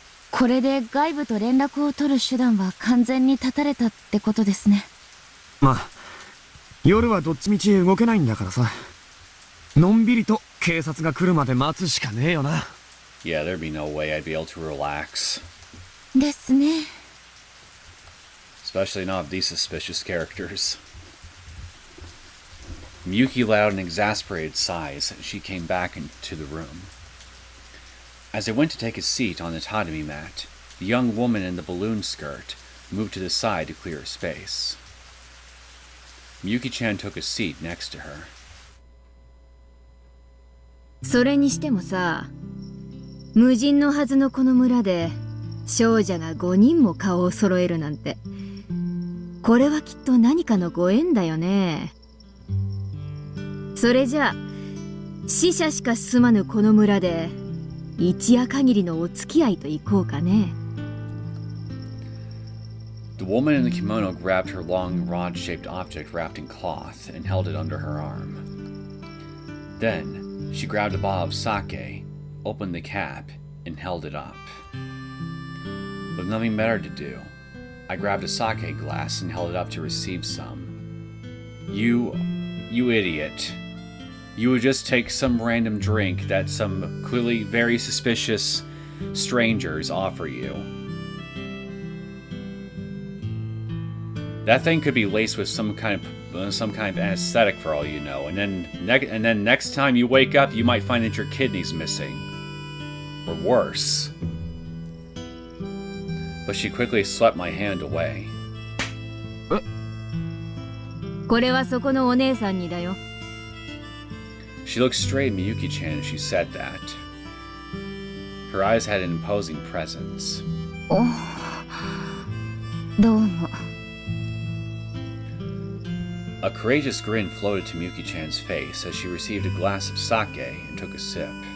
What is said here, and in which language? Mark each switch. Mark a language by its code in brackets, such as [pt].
[ja] これで外部と連絡を取る手段は完全に断たれたってことですね。まあ、夜はどっちみち動けないんだからさ。のんびりと警察が来るまで待つしかねえよな。 [en] Yeah, there'd be no way I'd be able to relax. [ja] ですね。 [en] Especially not these suspicious characters. Miyuki let out an exasperated sigh as she came back into the room. As I went to take a seat on the tatami mat, the young woman in the balloon skirt moved to the side to clear a space. Miyuki-chan took a seat next to her. [ja] それにしてもさ、無人のはずのこの村で少女が5人も顔を揃えるなんて、これはきっと何かのご縁だよね。それじゃあ死者しか住まぬこの村で一夜限りのお付き合いといこうかね。 [en] The woman in the kimono grabbed her long rod-shaped object wrapped in cloth and held it under her arm. Then she grabbed a bottle of sake, opened the cap, and held it up. With nothing better to do, I grabbed a sake glass and held it up to receive some. You idiot. you would just take some random drink that some clearly very suspicious strangers offer you. That thing could be laced with some kind of anesthetic for all you know, and then next time you wake up, you might find that your kidney's missing, or worse. But she quickly swept my hand away. [ja] これはそこのお姉さんにだよ。 [en] She looked straight at Miyuki-chan as she said that. Her eyes had an imposing presence. [ja] どうも。 [en] A courageous grin floated to Miyuki-chan's face as she received a glass of sake and took a sip.